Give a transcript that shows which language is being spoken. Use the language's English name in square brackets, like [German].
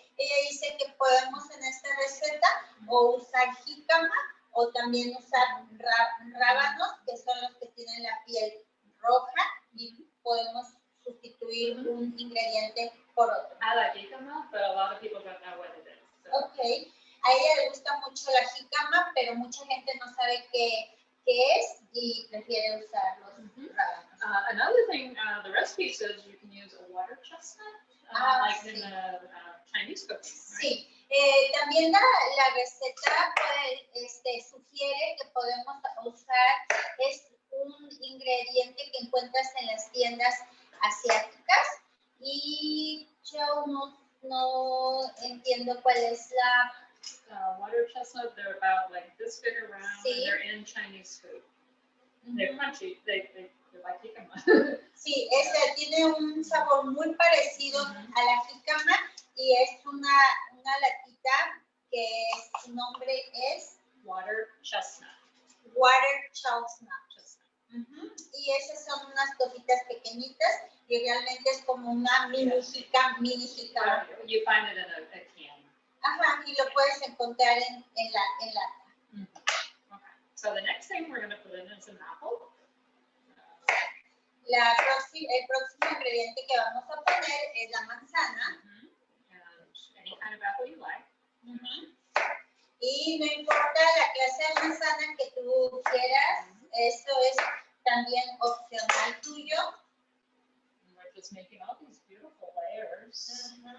[Spanish] Ella dice que podemos en esta receta o usar jícama o también usar rábanos, que son los que tienen la piel roja, y podemos sustituir un ingrediente por otro. [English] I like jícama, but a lot of people don't know what it is. So. Okay. [Spanish] A ella le gusta mucho la jícama, pero mucha gente no sabe qué es y prefiere usar los rábanos. [English] Another thing, the recipe says you can use a water chestnut, like in the Chinese cooking. Right? [Spanish] Sí, también la receta sugiere que podemos usar un ingrediente que encuentras en las tiendas asiáticas y yo no entiendo cuál es la... [English] water chestnut, they're about like this big around, and they're in Chinese food. They're crunchy, they're like jícama. [Spanish] Sí, tiene un sabor muy parecido a la jícama y es una latita que su nombre es [English] Water chestnut. [Spanish] Water chestnut. Y esas son unas cositas pequeñitas y realmente es como una mini jícama. [English] You find it in a can. [Spanish] Ajá, y lo puedes encontrar en lata. [English] Okay. So the next thing we're going to put in is an apple. [Spanish] El próximo ingrediente que vamos a poner es la manzana. [English] And any kind of apple you like. [Spanish] Y no importa la clase de manzana que tú quieras, esto es también opcional tuyo. [English] And we're just making all these beautiful layers.